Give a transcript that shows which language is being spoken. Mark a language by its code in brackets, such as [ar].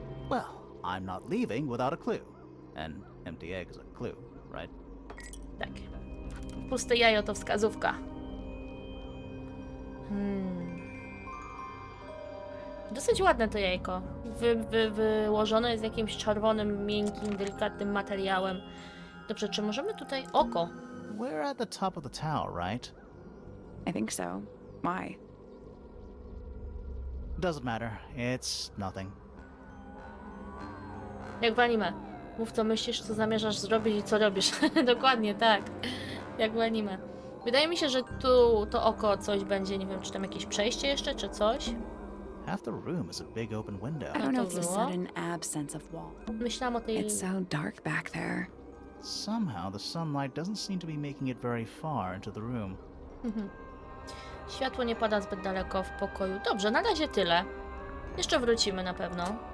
[en] Well, I'm not leaving without a clue. An empty egg is a clue. right? [pl] Tak. Puste jajo to wskazówka. Dosyć ładne to jajko. Wyłożone jest jakimś czerwonym, miękkim, delikatnym materiałem. Dobrze, czy możemy tutaj... Oko. [en] We're at the top of the tower, right? I think so. Why? Doesn't matter. It's nothing. [pl] Jak w anime. Mów co myślisz, co zamierzasz zrobić i co robisz. Dokładnie tak. Jak w anime. Wydaje mi się, że tu to oko coś będzie, nie wiem, czy tam jakieś przejście jeszcze, czy coś. [en] Half the room is a big open window. I don't know if the [pl] było. [en] sudden absence of wall. [pl] Myślałam o tej... [en] It's so dark back there. Somehow the sunlight doesn't seem to be making it very far into the room. [pl] Światło nie pada zbyt daleko w pokoju. Dobrze, na razie tyle. Jeszcze wrócimy na pewno.